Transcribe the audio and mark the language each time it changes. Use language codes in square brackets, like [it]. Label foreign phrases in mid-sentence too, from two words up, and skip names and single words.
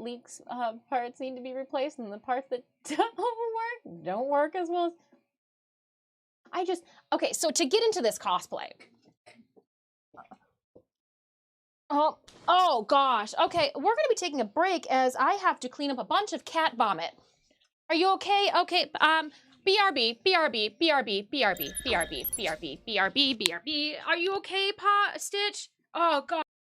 [en] Leaks parts need to be replaced, and the parts that don't work as well as okay, so to get into this cosplay. Oh gosh. Okay, we're gonna be taking a break as I have to clean up a bunch of cat vomit. Are you okay? Okay, BRB, BRB, BRB, BRB, BRB, BRB, BRB, BRB. Are you okay, Stitch? Oh god.